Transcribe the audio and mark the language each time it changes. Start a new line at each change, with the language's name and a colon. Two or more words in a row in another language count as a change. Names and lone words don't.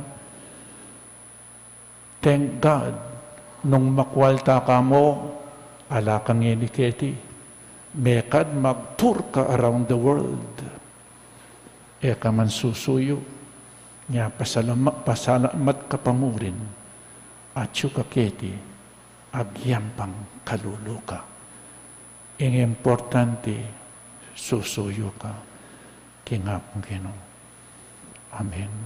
English: Thank God,
Pampanga: nung makwalta ka mo, ala kang iniketi, mekad mag-tour ka
English: around the world.
Pampanga: Ka man susuyo, niya pasalamat ka pamurin, at kaketi, agyampang kalulu ka. Ang importante, susuyo ka. Kingapong Ginoo. Amen.